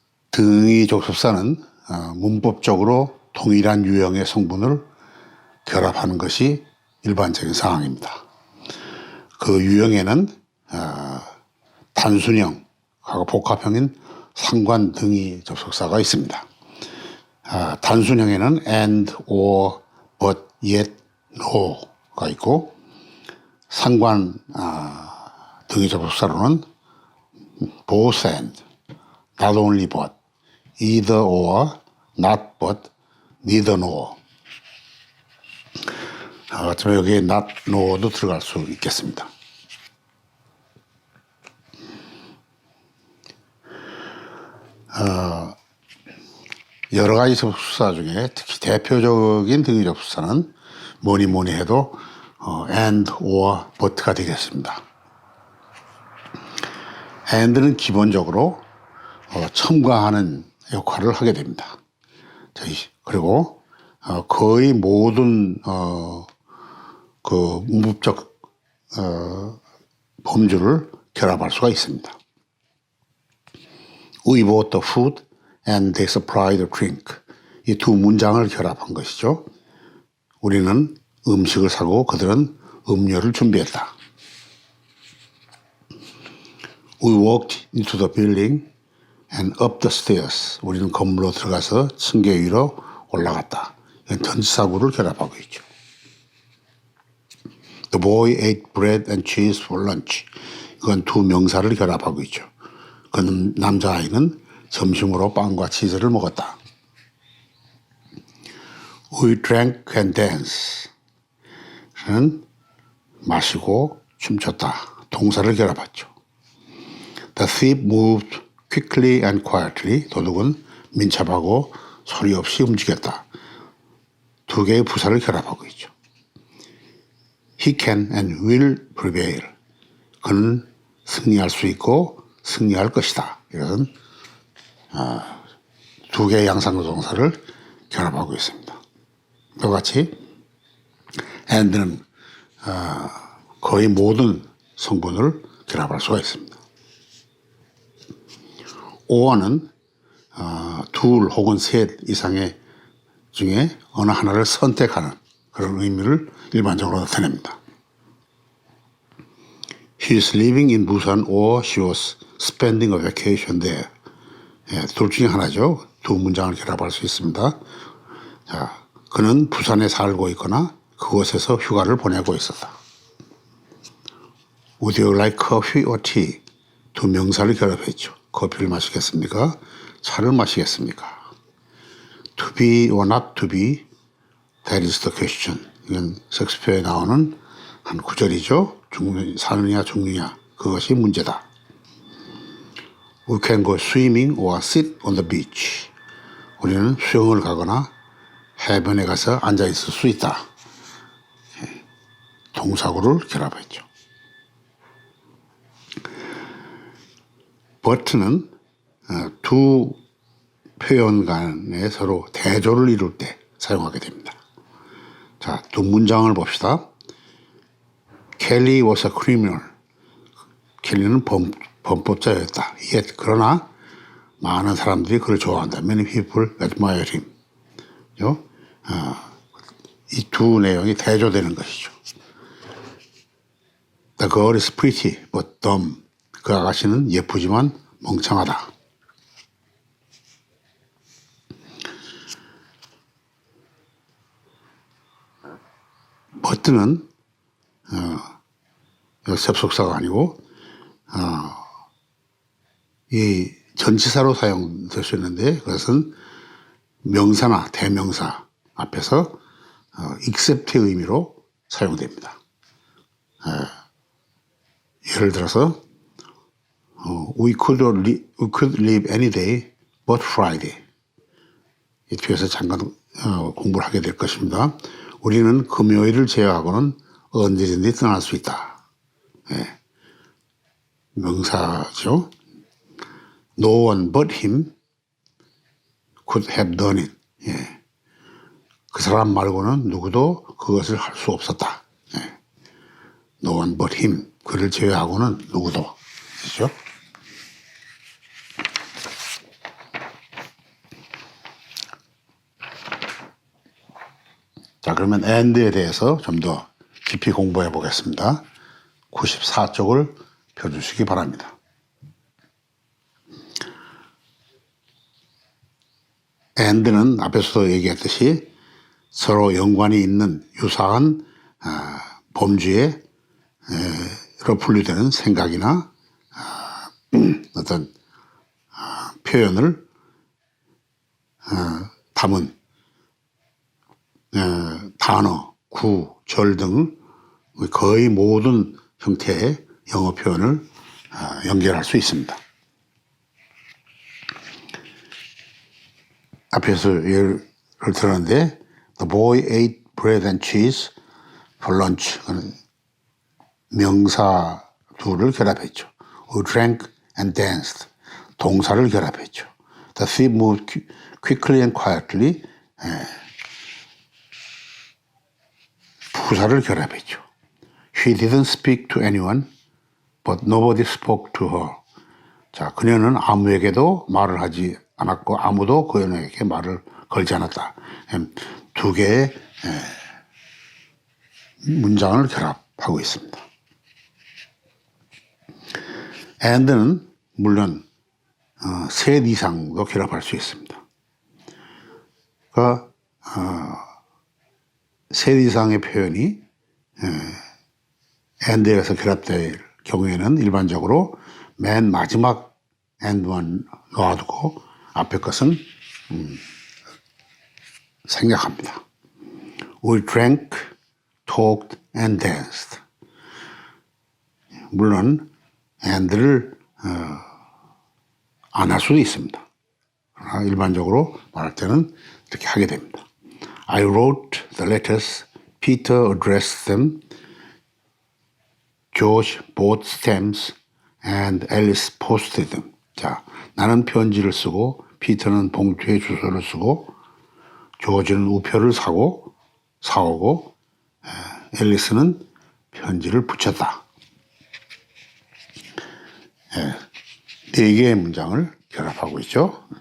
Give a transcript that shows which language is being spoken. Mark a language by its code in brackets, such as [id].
[ko] 등위 접속사는 문법적으로 동일한 유형의 성분을 결합하는 것이 일반적인 상황입니다. 그 유형에는 단순형하고 복합형인 상관 등위 접속사가 있습니다. 단순형에는 and, or, but, yet, no가 있고, 상관 등위 접속사로는 both and, not only but, either or, not but, neither nor. 여기에 not, nor도 들어갈 수 있겠습니다. 여러 가지 접속사 중에 특히 대표적인 등위 접속사는 뭐니 해도 and, or, but가 되겠습니다. and는 기본적으로 첨가하는 역할을 하게 됩니다. 그리고 거의 모든 그 문법적 범주를 결합할 수가 있습니다. [en] We bought the food and they supplied the drink. [ko] 이 두 문장을 결합한 것이죠. 우리는 음식을 사고 그들은 음료를 준비했다. [en] We walked into the building and up the stairs. [ko] 우리는 건물로 들어가서 층계 위로 올라갔다. 이건 전치사구를 결합하고 있죠. [en] The boy ate bread and cheese for lunch. [ko] 이건 두 명사를 결합하고 있죠. 그 남자아이는 점심으로 빵과 치즈를 먹었다. [en] We drank and danced. [ko] 는 마시고 춤췄다. 동사를 결합했죠. [en] The thief moved quickly and quietly. [ko] 도둑은 민첩하고 소리 없이 움직였다. 두 개의 부사를 결합하고 있죠. [en] He can and will prevail. [ko] 그는 승리할 수 있고 승리할 것이다. 이것은 두 개의 양상조동사를 결합하고 있습니다. 똑같이 and는 거의 모든 성분을 결합할 수가 있습니다. or는 둘 혹은 셋 이상의 중에 어느 하나를 선택하는 그런 의미를 일반적으로 나타냅니다. [en] He is living in Busan or she was spending a vacation there. [ko] 둘 중에 하나죠. 두 문장을 결합할 수 있습니다. 자, 그는 부산에 살고 있거나 그곳에서 휴가를 보내고 있었다. [en] Would you like coffee or tea? [ko] 두 명사를 결합했죠. 커피를 마시겠습니까? 차를 마시겠습니까? [en] To be or not to be, that is the question. [ko] 이건 셰익스피어에 나오는 한 구절이죠. 사느냐 죽느냐 그것이 문제다. [en] We can go swimming or sit on the beach. [ko] 우리는 수영을 가거나 해변에 가서 앉아 있을 수 있다. 동사구를 결합했죠. but는 두 표현 간에 서로 대조를 이룰 때 사용하게 됩니다. 자, 두 문장을 봅시다. [en] Kelly was a criminal. [ko] 켈리는 범법자였다. Yet, 그러나 많은 사람들이 그를 좋아한다. [en] Many people admire him. [ko] 이 두 내용이 대조되는 것이죠. [en] The girl is pretty but dumb. [ko] 그 아가씨는 예쁘지만 멍청하다. but는 접속사가 아니고 이 전치사로 사용될 수 있는데 그것은 명사나 대명사 앞에서 except의 의미로 사용됩니다. 예를 들어서 [en] we could live any day but Friday. [ko] 이 뒤에서 잠깐 공부를 하게 될 것입니다. 우리는 금요일을 제외하고는 언제든지 떠날 수 있다. 명사죠. [en] No one but him could have done it. [ko] 그 사람 말고는 누구도 그것을 할 수 없었다. [en] 예. No one but him. [ko] 그를 제외하고는 누구도. 그렇죠? 자, 그러면 and에 대해서 좀 더 깊이 공부해 보겠습니다. 94쪽을 펴주시기 바랍니다. and는 앞에서도 얘기했듯이 서로 연관이 있는 유사한 범주에 로 분류되는 생각이나 어떤 표현을 담은 단어, 구, 절 등 거의 모든 형태의 영어 표현을 연결할 수 있습니다. 앞에서 예를 들었는데 [en] The boy ate bread and cheese for lunch. [ko] 명사 둘을 결합했죠. [en] We drank and danced. [ko] 동사를 결합했죠. [en] The thief moved quickly and quietly. [ko] 부사를 결합했죠. [en] She didn't speak to anyone, but nobody spoke to her. [ko] 자, 그녀는 아무에게도 말을 하지 않았고 아무도 그녀에게 말을 걸지 않았다. 두 개의 문장을 결합하고 있습니다. and는 물론 셋 이상도 결합할 수 있습니다. 그러니까 셋 이상의 표현이 and에서 결합될 경우에는 일반적으로 맨 마지막 and만 놔두고 앞에 것은 생략합니다. [en] We drank, talked, and danced. [ko] 물론 and를 안 할 수도 있습니다. 그러나 일반적으로 말할 때는 이렇게 하게 됩니다. [en] I wrote the letters. Peter addressed them. George bought stamps and Alice posted them. [ko] 자, 나는 편지를 쓰고 피터는 봉투에 주소를 쓰고 조지는 우표를 사오고 앨리스는 편지를 붙였다. 네 개의 문장을 결합하고 있죠.